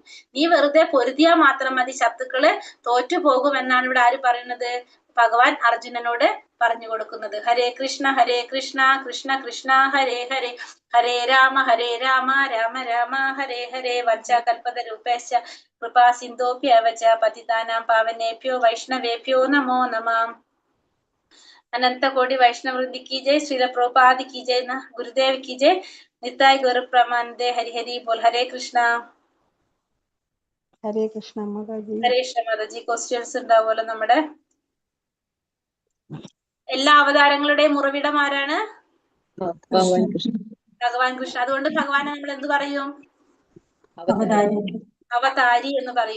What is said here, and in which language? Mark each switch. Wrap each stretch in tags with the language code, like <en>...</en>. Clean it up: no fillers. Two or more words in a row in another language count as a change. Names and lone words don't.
<ml>നീ വെറുതെ പൊരുതിയാ മാത്രം മതി, ശത്രുക്കള് തോറ്റുപോകുമെന്നാണ് ഇവിടെ ആര് പറയുന്നത്? ഭഗവാൻ അർജുനനോട് പറഞ്ഞു കൊടുക്കുന്നത്.</ml> <sa>ഹരേ കൃഷ്ണ കൃഷ്ണ കൃഷ്ണ ഹരേ ഹരേ, ഹരേ രാമ രാമ രാമ ഹരേ ഹരേ. വഞ്ചാകൽപതരൂപേശ്ച കൃപാ സിന്ധോഭ്യവച പതിതാനാം പാവനേഭ്യോ വൈഷ്ണവേഭ്യോ നമോ നമഃ.</sa> <hi>अनंत कोटि वैष्णव वृंद की जय, श्रील प्रभुपाद की जय, गुरुदेव की जय,</hi> <bn>निताय गौर प्रमानंदे। हरि हरि बोल।</bn> <sa>हरे कृष्णा</sa> <ml>മാതാജി.</ml> <sa>ഹരേ കൃഷ്ണ</sa> <ml>മാതാജി. ക്വസ്റ്റ്യൻസ് ഉണ്ടാവുമല്ലോ. നമ്മുടെ എല്ലാ അവതാരങ്ങളുടെയും ഉറവിടം ആരാണ്? ഭഗവാൻ കൃഷ്ണ. അതുകൊണ്ട് ഭഗവാനെ നമ്മൾ എന്ത് പറയും? അവതാരി എന്ന് പറയും.</ml>